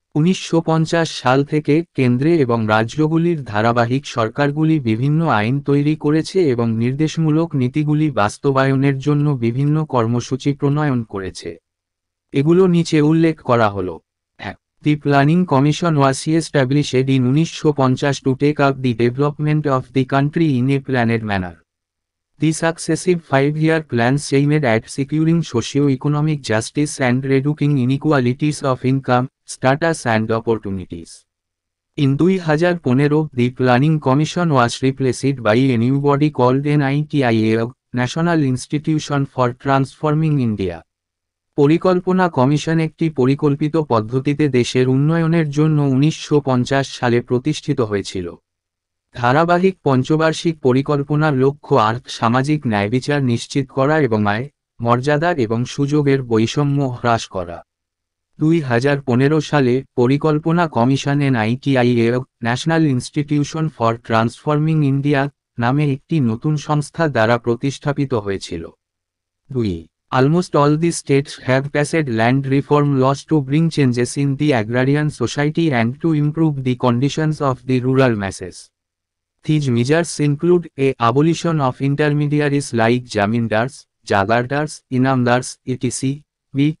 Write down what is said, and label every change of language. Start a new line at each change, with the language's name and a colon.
Bangla: 1950 সাল থেকে কেন্দ্রে এবং রাজ্যগুলির ধারাবাহিক সরকারগুলি বিভিন্ন আইন তৈরি করেছে এবং নির্দেশমূলক নীতিগুলি বাস্তবায়নের জন্য বিভিন্ন কর্মসূচি প্রণয়ন করেছে। এগুলো নিচে উল্লেখ করা হলো।
English: The Planning Commission was established in 1950 to take up the development of the country in a planned manner. The successive 5-year plans aimed at securing socio-economic justice and reducing inequalities of income, status and opportunities. In 2015, the Planning Commission was replaced by a new body called NITIA, National Institution for Transforming India.
Bangla: পরিকল্পনা commission একটি পরিকল্পিত পদ্ধতিতে দেশের উন্নয়নের জন্য 1950 সালে প্রতিষ্ঠিত হয়েছিল। ধারাবাহিক পঞ্চবার্ষিক পরিকল্পনার লক্ষ্য সামাজিক ন্যায়বিচার নিশ্চিত করা এবং আয়, মর্যাদা এবং সুযোগের বৈষম্য হ্রাস করা। 2015 সালে পরিকল্পনা commission NITIA, national institution for transforming India নামে একটি নতুন সংস্থা দ্বারা প্রতিস্থাপিত হয়েছিল। 2.
English: Almost all the states have passed land reform laws to bring changes in the agrarian society and to improve the conditions of the rural masses. These measures include a abolition of intermediaries like zamindars, jagardars, inamdars, etc., b.